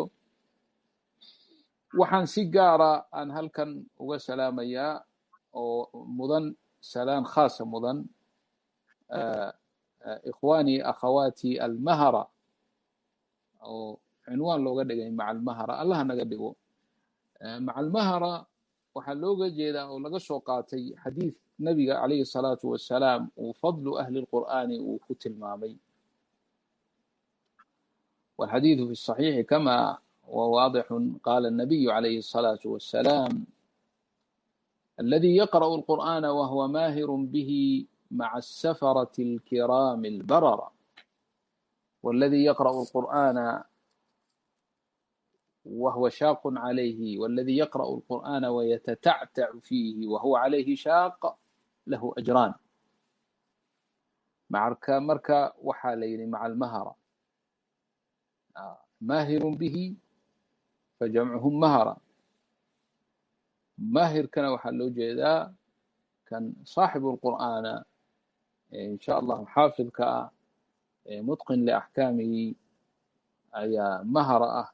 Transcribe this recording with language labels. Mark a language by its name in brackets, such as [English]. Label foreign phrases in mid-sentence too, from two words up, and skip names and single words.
[Somali] waxaan si gaara aan halkan uga salaamayaa oo mudan salaan khaasa mudan [Arabic] إخواني أخواتي [Somali] almahara oo cinwaan looga dhigay [Arabic] مع المهرة [Somali] allah naga dhigo. [Arabic] مع المهرة [Somali] waxaa looga jeedaa oo laga soo qaatay xadiid nabiga [Arabic] عليه الصلاة والسلام [Somali] uu [Arabic] فضل أهل القرآن [Somali] uu ku tilmaamay. [Arabic] والحديث في الصحيح كما هو واضح قال النبي عليه الصلاة والسلام الذي يقرأ القرآن وهو ماهر به مع السفرة الكرام البررة، والذي يقرأ القرآن وهو شاق عليه، والذي يقرأ القرآن ويتتعتع فيه وهو عليه شاق له أجران. [Somali] marka waxaa la yidhi [Arabic] مع المهرة ماهر به فجمعهم مهرة. [Somali] maahirkana waxaa loo jeedaa kan [Arabic] صاحب القرآن إن شاء الله [Somali] xaafidka ah [Arabic] متقن لأحكامه [Somali] ayaa mahara ah.